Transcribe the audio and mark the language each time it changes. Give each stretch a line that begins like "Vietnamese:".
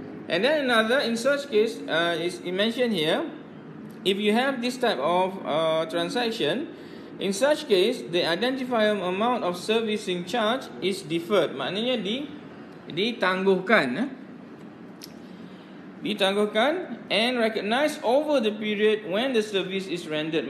English: And then another, in such case, is mentioned here, if you have this type of transaction, in such case, the identifiable amount of servicing charge is deferred.
Malay: Maknanya ditangguhkan. Ditangguhkan
English: and recognized over the period when the service is rendered.